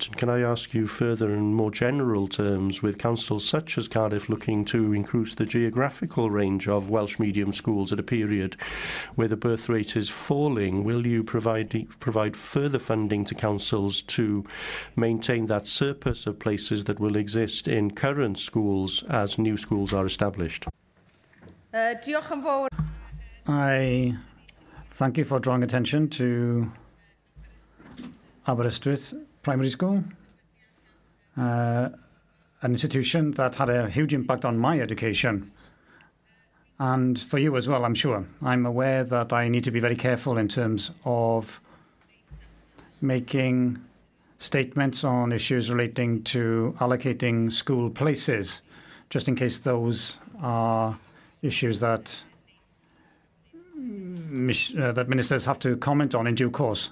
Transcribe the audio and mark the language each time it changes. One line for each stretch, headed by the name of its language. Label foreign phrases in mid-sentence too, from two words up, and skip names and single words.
English: And can I ask you further in more general terms, with councils such as Cardiff looking to increase the geographical range of Welsh medium schools at a period where the birth rate is falling, will you provide further funding to councils to maintain that surplus of places that will exist in current schools as new schools are established?
Welsh: Diolch yn fawr.
English: I thank you for drawing attention to Aberystwyth Primary School, an institution that had a huge impact on my education. And for you as well, I'm sure. I'm aware that I need to be very careful in terms of making statements on issues relating to allocating school places, just in case those are issues that that ministers have to comment on in due course.